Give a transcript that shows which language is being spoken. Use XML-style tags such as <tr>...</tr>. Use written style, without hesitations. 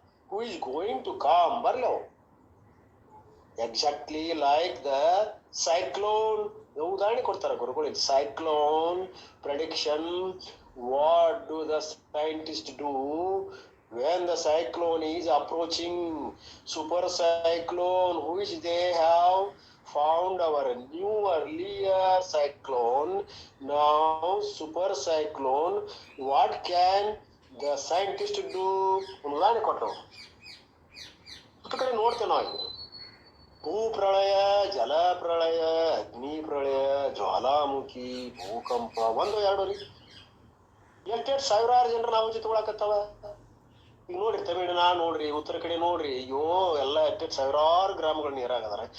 <en>who is going to calm,</en> <kn>ಬರ್ಲಿ ಅವು.</kn> <en>Exactly like the cyclone.</en> <kn>ಉದಾಹರಣೆ ಕೊಡ್ತಾರೆ ಗುರುಗಳು. Cyclone prediction.</kn> <en>What do the scientist do when the cyclone is approaching? Super cyclone, which they have found our new earlier cyclone, now super cyclone. What can the scientist do?</en> <kn>ಉದಾಹರಣೆ ಕೊಟ್ಟರು. ಒಂದು ಕಡೆ ನೋಡ್ತೇವೆ ನಾವು, ಭೂ ಪ್ರಳಯ, ಜಲ ಪ್ರಳಯ, ಅಗ್ನಿ ಪ್ರಳಯ, ಜ್ವಾಲಾಮುಖಿ, ಭೂಕಂಪ, ಒಂದು ಎರಡು ರೀ ಎಷ್ಟೆಷ್ಟು ಸಾವಿರಾರು ಜನರು ನಾವು ಜೊತೆಗೊಳಕತ್ತವ. ಈಗ ನೋಡ್ರಿ ತಮಿಳುನಾಡು ನೋಡ್ರಿ, ಉತ್ತರ ಕಡೆ ನೋಡ್ರಿ, ಅಯ್ಯೋ ಎಲ್ಲ ಎಷ್ಟೆಷ್ಟು ಸಾವಿರಾರು ಗ್ರಾಮಗಳು ನೀರಾಗದಾರ.</kn>